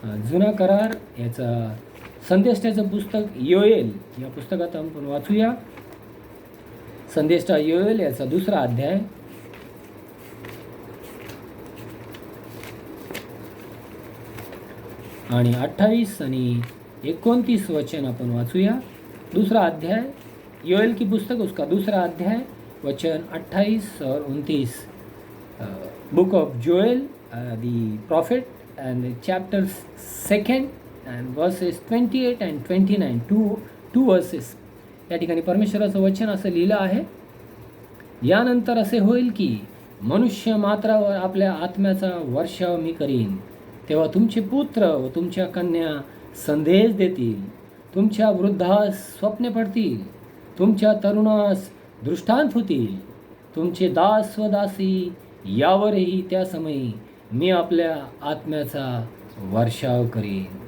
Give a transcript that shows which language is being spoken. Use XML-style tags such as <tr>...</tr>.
<mr>जुना करार याचा संदेष्टाचं पुस्तक योएल या पुस्तकात आपण वाचूया. संदेष्टा योएल याचा 2रा अध्याय आणि 28 आणि 29 वचन आपण वाचूया.</mr> <hi>2रा अध्याय योएल की पुस्तक, उसका 2रा अध्याय, वचन 28 और 29.</hi> <en>Book of Joel, the prophet, and chapter 2 and verses 28 and 29, two verses.</en> <mr>या ठिकाणी परमेश्वराचं वचन असं लिहिलं आहे, यानंतर असे होईल की मनुष्य मात्रावर आपल्या आत्म्याचा वर्षाव मी करीन, तेव्हा तुमचे पुत्र व तुमच्या कन्या संदेश देतील, तुमच्या वृद्धास स्वप्ने पडतील, तुमच्या तरुणास दृष्टांत होतील, तुमचे दास व दासी यावरही त्या समयी मी आपल्या आत्म्याचा वर्षाव करीन.</mr>